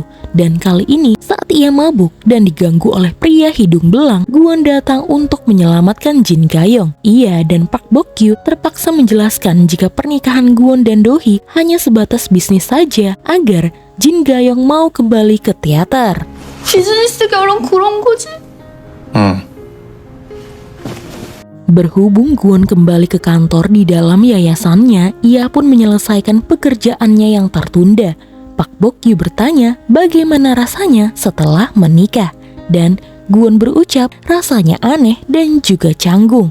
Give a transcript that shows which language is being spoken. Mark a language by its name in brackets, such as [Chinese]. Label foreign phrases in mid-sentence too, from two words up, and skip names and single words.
[Indonesian] Dan kali ini saat ia mabuk dan diganggu oleh pria hidung belang, Gwon datang untuk menyelamatkan Jin Gayong. Ia dan Park Bok-gyu terpaksa menjelaskan jika pernikahan Gwon dan Dohee hanya sebatas bisnis saja agar Jin Gayong mau kembali ke teater. [Korean] 비즈니스 결혼 그런 거지? 응. [Indonesian] Berhubung Gwon kembali ke kantor di dalam yayasannya, ia pun menyelesaikan pekerjaannya yang tertunda. Park Bok-gyu bertanya bagaimana rasanya setelah menikah. Dan Gwon berucap rasanya aneh dan juga canggung.